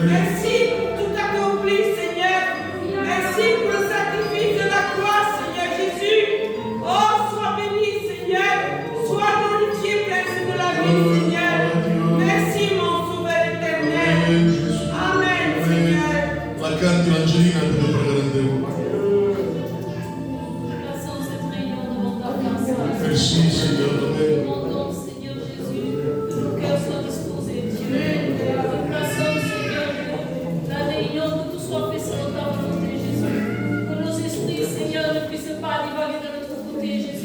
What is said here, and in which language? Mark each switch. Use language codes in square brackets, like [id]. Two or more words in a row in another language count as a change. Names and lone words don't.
[fr] Merci pour tout accompli, Seigneur. Merci pour le sacrifice de la croix, Seigneur Jésus. Oh, sois béni, Seigneur. Sois glorifié, Prince de la vie, Seigneur. Merci, mon sauveur éternel. Amen, Jésus. Amen, Seigneur. La carte Angelina [it] per pregare. [fr] Plaçons cette réunion devant ta grâce. Merci, Seigneur. Amen. Demandons, Seigneur Jésus, que nos cœurs soient disposés, Dieu. Nous plaçons, Seigneur, la réunion, que tout soit fait selon ta volonté, Jésus. Que nos esprits, Seigneur, ne puissent pas divaguer de notre côté, Jésus.